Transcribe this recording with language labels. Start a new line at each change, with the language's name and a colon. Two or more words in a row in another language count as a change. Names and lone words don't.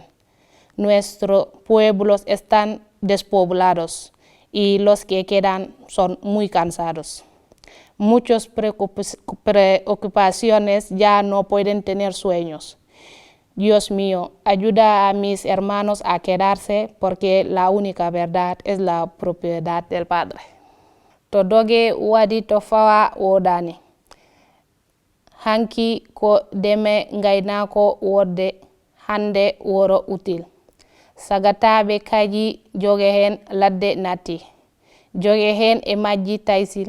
Spanish: Nuestros pueblos están despoblados y los que quedan son muy cansados. Muchas preocupaciones ya no pueden tener sueños. Dios mío, ayuda a mis hermanos a quedarse porque la única verdad es la propiedad del Padre.
Fula: To doge wadi to fawa wodani. Hanki ko deme ngaynako wodde hande woro util. Sagataɓe kaji joge hen ladde natti. Joge hen e majji taysil.